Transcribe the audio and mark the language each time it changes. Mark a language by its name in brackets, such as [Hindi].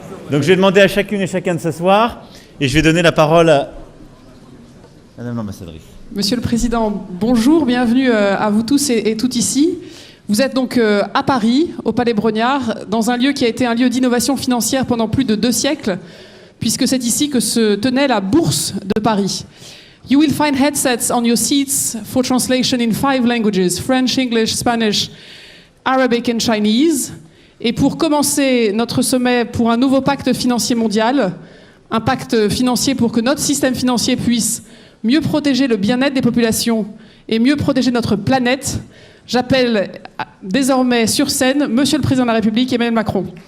[French] Donc je vais demander à chacune et chacun de s'asseoir et je vais donner la parole à Madame l'ambassadrice. Monsieur le Président, bonjour, bienvenue à vous tous et toutes ici. Vous êtes donc à Paris, au Palais Brongniart, dans un lieu qui a été un lieu d'innovation financière pendant plus de 2 siècles, puisque c'est ici que se tenait la Bourse de Paris. [English] You will find headsets on your seats for translation in 5 languages, French, English, Spanish, Arabic and Chinese. [French] Et pour commencer notre sommet pour un nouveau pacte financier mondial, un pacte financier pour que notre système financier puisse mieux protéger le bien-être des populations et mieux protéger notre planète, j'appelle désormais sur scène Monsieur le Président de la République, Emmanuel Macron.